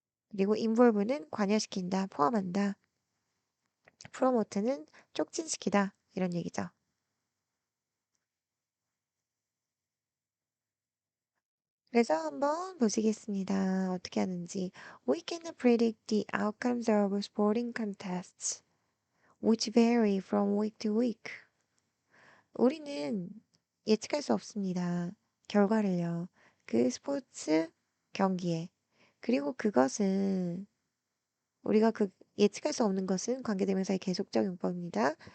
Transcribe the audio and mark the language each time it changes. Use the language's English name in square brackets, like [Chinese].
[Korean] 그리고 involve는 관여시킨다, 포함한다. promote는 촉진시키다 이런 얘기죠. 그래서 한번 보시겠습니다. 어떻게 하는지. [English] We can predict the outcomes of sporting contests, which vary from week to week. [Korean] 우리는 예측할 수 없습니다. 결과를요. 그 스포츠 경기에. 그리고 그것은 우리가 그 예측할 수 없는 것은 관계대명사의 계속적 용법입니다.